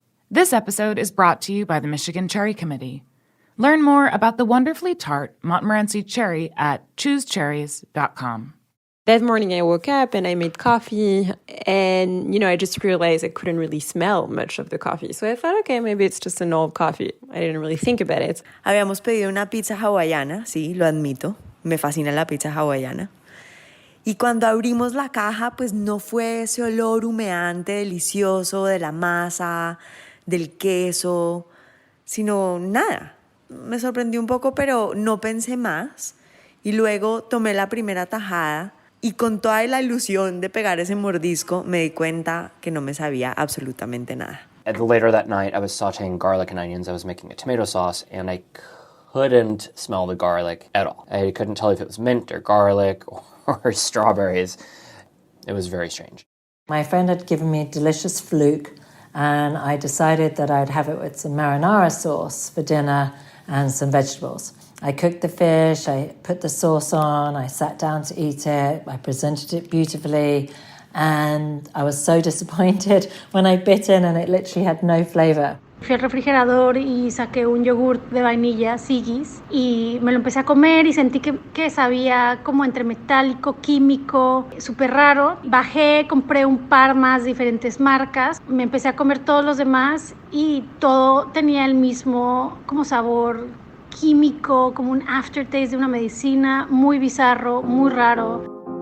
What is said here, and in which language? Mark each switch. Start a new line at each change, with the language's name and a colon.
English: This episode is brought to you by the Michigan Cherry Committee. Learn more about the wonderfully tart Montmorency cherry at choosecherries.com. That morning I woke up and I made coffee and, I just realized I couldn't really smell much of the coffee. So I thought, okay, maybe it's just an old coffee. I didn't really think about it.
Spanish: Habíamos pedido una pizza hawaiana, sí, lo admito. Me fascina la pizza hawaiana. Y cuando abrimos la caja, pues no fue ese olor humeante, delicioso de la masa, del queso, sino nada. Me sorprendió un poco, pero no pensé más. Y luego tomé la primera tajada y con toda la ilusión de pegar ese mordisco, me di cuenta que no me sabía absolutamente nada.
English: Later that night, I was sauteing garlic and onions. I was making a tomato sauce, and I couldn't smell the garlic at all. I couldn't tell if it was mint or garlic or strawberries. It was very strange. My friend had given me a delicious fluke, and I decided that I'd have it with some marinara sauce for dinner and some vegetables. I cooked the fish, I put the sauce on, I sat down to eat it, I presented it beautifully, and I was so disappointed when I bit in and it literally had no flavor.
Spanish: Fui al refrigerador y saqué un yogurt de vainilla, Sigis, y me lo empecé a comer y sentí que sabía como entre metálico, químico, súper raro. Bajé, compré un par más de diferentes marcas, me empecé a comer todos los demás y todo tenía el mismo como sabor químico, como un aftertaste de una medicina, muy bizarro, muy raro.